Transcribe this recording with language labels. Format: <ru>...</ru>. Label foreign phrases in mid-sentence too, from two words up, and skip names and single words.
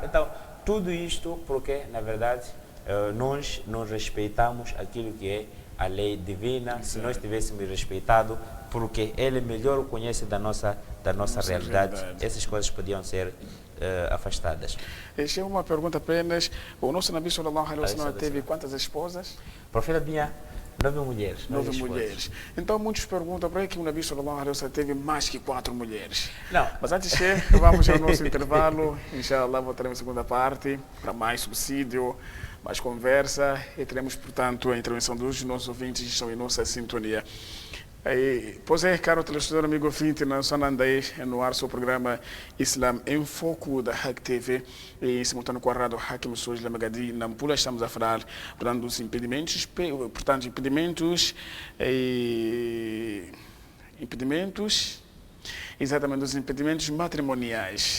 <pt>Então, tudo isto porque, na verdade, nós não respeitamos aquilo que é a lei divina. Exato. Se nós tivéssemos respeitado, porque Ele melhor conhece da nossa realidade, essas coisas podiam ser afastadas. Esta é uma pergunta apenas. O nosso</pt> <ar>النبي صلى الله عليه وسلم</ar> <pt>teve quantas esposas? O profeta tinha 9 mulheres. 9 mulheres. Então muitos perguntam para que o</pt> <ar>النبي صلى الله عليه وسلم</ar> <pt>teve mais que 4 mulheres. Não. Mas antes de vamos ao nosso intervalo. Inshallah voltaremos à segunda parte para mais subsídio, mais conversa e teremos, portanto, a intervenção dos nossos ouvintes que estão em nossa sintonia. Pois é, caro telespectador, amigo ouvinte, na Sonandei, no ar, seu programa Islam em Foco da Hack TV, e simultâneo com a rádio Hakim Sois Lamagadi, Nampula, estamos a falar, portanto, dos impedimentos, exatamente dos impedimentos matrimoniais.</pt>